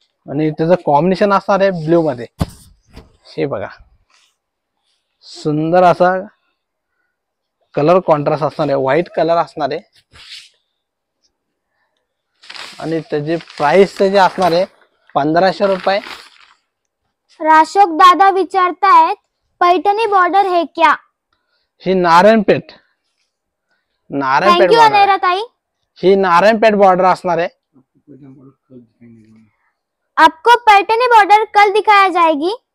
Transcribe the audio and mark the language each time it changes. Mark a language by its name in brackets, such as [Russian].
[Marathi] आणि त्याचं कॉम्बिनेशन असणार आहे ब्ल्यू मध्ये. हे बघा सुंदर असा कलर कॉन्ट्रास्ट असणार आहे, व्हाईट कलर असणार आहे आणि त्याची प्राइस त्याची असणार आहे 1500 रुपये. राशोक दादा विचारतायत पैठणी बॉर्डर [Hindi] है क्या? [Marathi] ही नारायणपेठ [English] thank you [Marathi] border आहे. अनेरा ताई. ही नारायणपेठ बॉर्डर असणार आहे. [Hindi] आपको पैठणी बॉर्डर कल दिखाया जाएगी.